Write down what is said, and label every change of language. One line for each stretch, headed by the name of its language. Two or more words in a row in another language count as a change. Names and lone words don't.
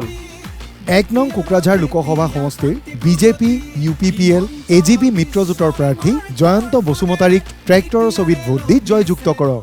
Assamese: 1 নং কোকৰাঝাৰ লোকসভা সমষ্টিৰ বিজেপি ইউপিপিএল এজিপি मित्रजोঁটৰ প্ৰাৰ্থী জয়ন্ত বসুমতাৰীক ট্ৰেক্টৰৰ ছবিত ভোট দি জয়যুক্ত কৰক।